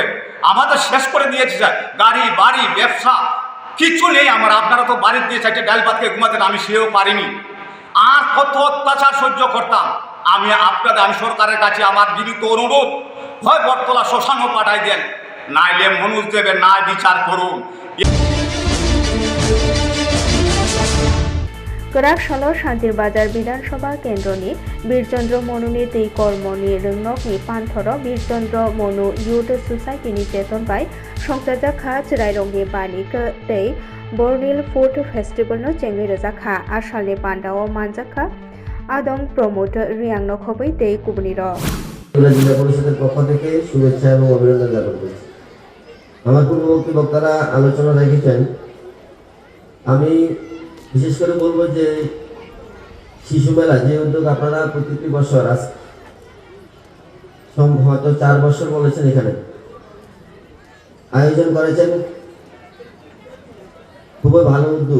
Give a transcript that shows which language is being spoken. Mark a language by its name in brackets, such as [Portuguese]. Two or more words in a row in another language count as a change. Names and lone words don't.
[Bangla] আমাদের শেষ করে দিয়েছে স্যার, গাড়ি বাড়ি ব্যবসা কিচ্ছু নেই আমার। আপনারা তো বাড়ির দিয়ে 4টে ডাল ভাত খেয়ে ঘুমাতেন, আমি সেও পারিনি। আর কত অত্যাচার সহ্য করতাম আমি আমি সরকারের কাছে আমার বিনীত অনুরোধ, হয় বটতলা শ্মশানও পাঠাই দেন, নাইলে মনোজ দেবের ন্যায় বিচার করুন। [Kok Borok] Kerak Solo Shantir Bazar Bidansabha Kendro ni Birchandra Monu ni tei kormo ni rungnok ni panthoro Birchandra Monu Youth Society ni cheton bai songsaja kha chirairong ni bani ke tei Bornil Food Festival no chengri rajakha ashal ni pandao manjakha adong promoter riang no khobai tei kubni ro [Bangla] জিলা পরিষদের পক্ষ থেকে শুভেচ্ছা এবং অভিনন্দন জ্ঞাপন করছি। আমার পূর্ববর্তী বক্তারা আলোচনা রেখেছেন, আমি বিশেষ করে বলবো যে শিশু মেলা যে উদ্যোগ আপনারা প্রত্যেকটি বছর হয়তো 4 বছর বলেছেন এখানে আয়োজন করেছেন, খুবই ভালো উদ্যোগ।